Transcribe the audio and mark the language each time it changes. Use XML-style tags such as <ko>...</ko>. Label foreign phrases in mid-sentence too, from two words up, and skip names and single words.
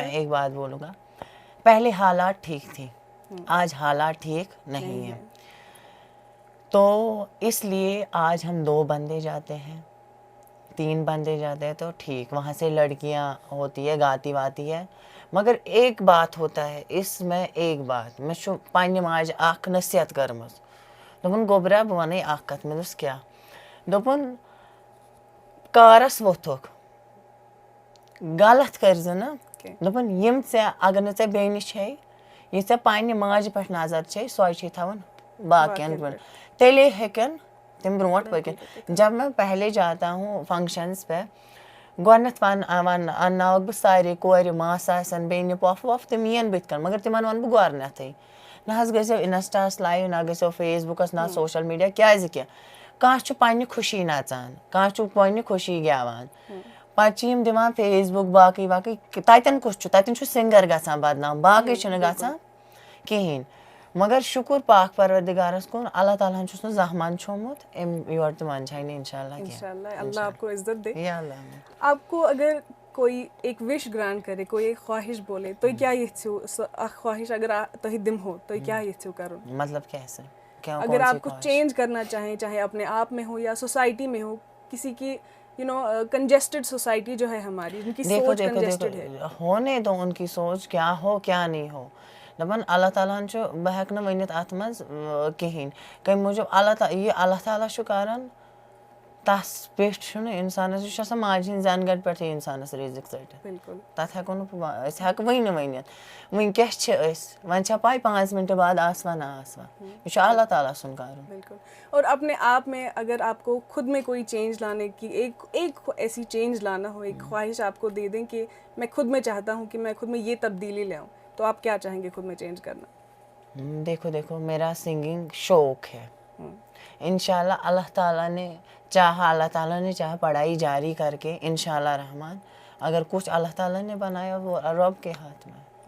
<ur>میں ایک بات بولوں گا, پہلے حالات ٹھیک تھی, آج حالات ٹھیک نہیں ہیں. تو اس لیے آج ہم 2 بندے جاتے ہیں, 3 بندے جاتے ہیں, تو ٹھیک, وہاں سے لڑکیاں ہوتی ہے, گاتی واتی ہے. مگر ایک بات ہوتا ہے اس میں, ایک بات میں</ur> <ks>پننہِ ماجہِ اکھ نصیحت کٔرمٕژ, دوٚپُن گوٚبرا بہٕ وَنَے اکھ کتھ. مےٚ دوٚپُس کیٛاہ؟ دوٚپُن کارس ووٚتھُکھ, غلط کٔرزِ نہٕ. دوٚپُن یِم ژےٚ اگر نہٕ ژےٚ بیٚنہِ چھے, یہِ ژےٚ پننہِ ماجہِ پٮ۪ٹھ نظر چھے, سۄے چھے تھاوٕنۍ باقین پٮ۪ٹھ, تیٚلے ہیٚکن تم برونٹ پکن</ks> <ur>جب میں پہلے جاتا ہوں فنکشنز پہ</ur> <ks>گۄڈنٮ۪تھ اَنناوَکھ بہٕ سارے کورِ ماسہٕ آسن بیٚنہِ پۄپھٕ وۄپھٕ تِم یِن بٕتھِ کَنۍ مگر تِمن وَنہٕ بہٕ گۄڈنٮ۪تھٕے نہ حظ گٔژھِو اِنسٹاہَس لایِو نہ گٔژھِو فیس بُکَس نہ</ks> <en>social media</en> <ks>کیٛازِکہِ کانٛہہ چھُ پنٛنہِ خوشی نَژان کانٛہہ چھُ پنٛنہِ خوشی گٮ۪وان پَتہٕ چھِ یِم دِوان فیس بُک باقٕے باقٕے تَتٮ۪ن کُس چھُ تَتٮ۪ن چھُ سِنٛگَر گژھان بدنام باقٕے چھُنہٕ گژھان کِہیٖنۍ مگر شُکُر پاک پروردِگارَس کُن اللہ تعالیٰ ہَن چھُس نہٕ زانٛہہ منٛدچھومُت اَمہِ یورٕ تہِ منٛدچھاے نہٕ</ks> <ar>اِنشاء اللہ</ar> <ur>انشاءاللہ اللہ آپ کو عزت دے.</ur> <ar>یا اللہ</ar> <ur>آپ کو اگر کوئی ایک وش گرانٹ کرے کوئی ایک خواہش بولے تو کیا</ur> <ks>یژھِو سۄ اکھ خواہش اگر تۄہہِ دِمہو تُہۍ کیا یژھِو کرُن</ks> <ur>مطلب کیسے اگر آپ کچھ چینج کرنا چاہیں چاہے اپنے آپ میں ہو یا سوسائٹی میں ہو کسی کی کنجسٹڈ سوسائٹی جو ہے ہماری جن کی سوچ کنجسٹڈ ہے ہونے دو ان کی سوچ کیا ہو کیا نہیں ہو</ur> <ks>دَپان اللہ تعالیٰ ہَن چھُ بہٕ ہٮ۪کہٕ نہٕ ؤنِتھ اَتھ منٛز کِہیٖنۍ کَمہِ موٗجوٗب اللہ تعالیٰ چھُ کران تَس پٮ۪ٹھ چھُنہٕ اِنسانَس یہِ چھُ آسان ماجہِ ہِنٛدِ زَنہٕ گَرِ پٮ۪ٹھٕے اِنسانَس رِزِق ژٔٹِتھ</ks> <ur>بالکل</ur> <ks>تَتھ ہٮ۪کو نہٕ أسۍ ہٮ۪کہٕ وٕنہِ ؤنِتھ وٕنکٮ۪س چھِ أسۍ وۄنۍ چھا پاے 5 منٹ بعد آسوا نہ آسوا یہِ چھُ اللہ تعالیٰ سُنٛد کَرُن</ks> <ur>بالکل اور اپنے آپ میں اگر آپ کو خود میں کوئی چینج لانے کی ایک ایسی چینج لانا ہو ایک خواہش آپ کو دے دیں کہ میں خود میں چاہتا ہوں کہ میں خود میں یہ تبدیلی لے آؤں تو آپ کیا چاہیں گے خود میں چینج کرنا دیکھو میرا سنگنگ شوق ہے انشاءاللہ اللہ تعالیٰ نے چاہا پڑھائی جاری کر کے انشاءاللہ رحمان اگر کچھ اللہ تعالیٰ نے بنایا وہ رب کے ہاتھ میں.</ur>